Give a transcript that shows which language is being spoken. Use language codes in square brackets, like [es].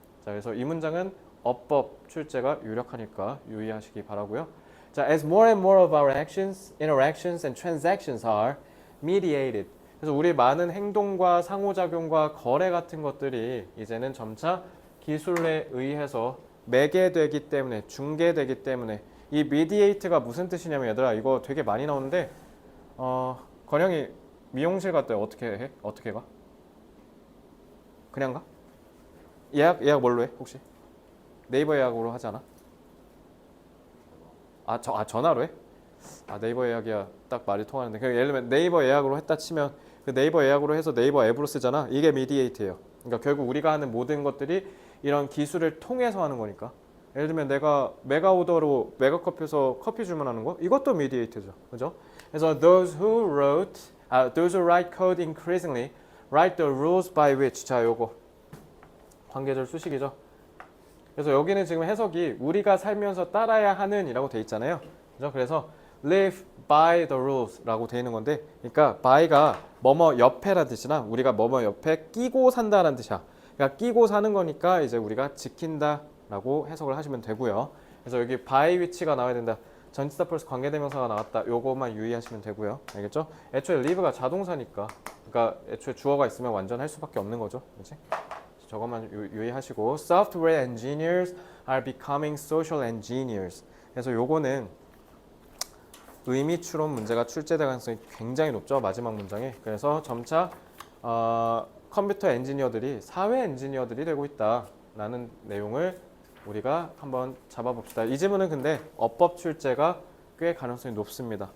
[ko] 자, 그래서 이 문장은 어법 출제가 유력하니까 유의하시기 바라고요. [en] 자, as more and more of our actions, interactions, and transactions are mediated. [ko] 그래서 우리 많은 행동과 상호작용과 거래 같은 것들이 이제는 점차 기술에 의해서 매개되기 때문에 중개되기 때문에 이 mediate가 무슨 뜻이냐면 얘들아 이거 되게 많이 나오는데 건영이 미용실 갈 때 어떻게 해? 어떻게 가? 그냥 가? 예약 뭘로 해 혹시? 네이버 예약으로 하지 않아? 전화로 해? 네이버 예약이야 딱 말이 통하는데 예를 들면 네이버 예약으로 했다 치면 그 네이버 예약으로 해서 네이버 앱으로 쓰잖아. 이게 mediate예요. 그러니까 결국 우리가 하는 모든 것들이 이런 기술을 통해서 하는 거니까. 예를 들면 내가 메가오더로 메가커피에서 커피 주문하는 거 이것도 mediate죠. 그죠? [en] 그래서 those who write code increasingly write the rules by which. [ko] 자, 요거 관계절 수식이죠. 그래서 여기는 지금 해석이 우리가 살면서 따라야 하는 이라고 돼 있잖아요. 그죠? 그래서 [en] live by the rules [ko] 라고 돼 있는 건데 그러니까 by가 뭐뭐 옆에라는 뜻이나 우리가 뭐뭐 옆에 끼고 산다라는 뜻이야. 그러니까 끼고 사는 거니까 이제 우리가 지킨다 라고 해석을 하시면 되고요. 그래서 여기 by which가 나와야 된다. 전치사 플러스 관계대명사가 나왔다. 요거만 유의하시면 되고요. 알겠죠? 애초에 live가 자동사니까 그러니까 애초에 주어가 있으면 완전 할 수밖에 없는 거죠. 그렇지? 저것만 유의하시고 [en] Software engineers are becoming social engineers. [ko] 그래서 요거는 의미 추론 문제가 출제될 가능성이 굉장히 높죠. 마지막 문장에. 그래서 점차 컴퓨터 엔지니어들이 사회 엔지니어들이 되고 있다라는 내용을 우리가 한번 잡아봅시다. 이 지문은 근데 어법 출제가 꽤 가능성이 높습니다.